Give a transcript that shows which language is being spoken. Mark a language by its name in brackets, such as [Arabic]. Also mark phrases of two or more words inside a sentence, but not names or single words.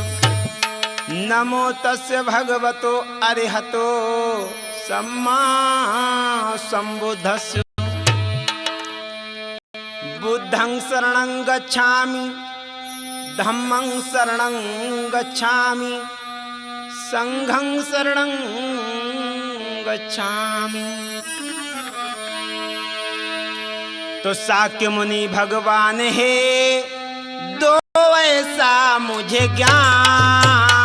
[Pali] नमो तस्य भगवतो अरहतो सम्मा संबुद्धस्य। बुद्धं शरणं गच्छामि, धम्मं शरणं गच्छामि, संघं शरणं गच्छामि। [Hindi] तो शाक्य मुनि भगवान है, दो ऐसा मुझे ज्ञान।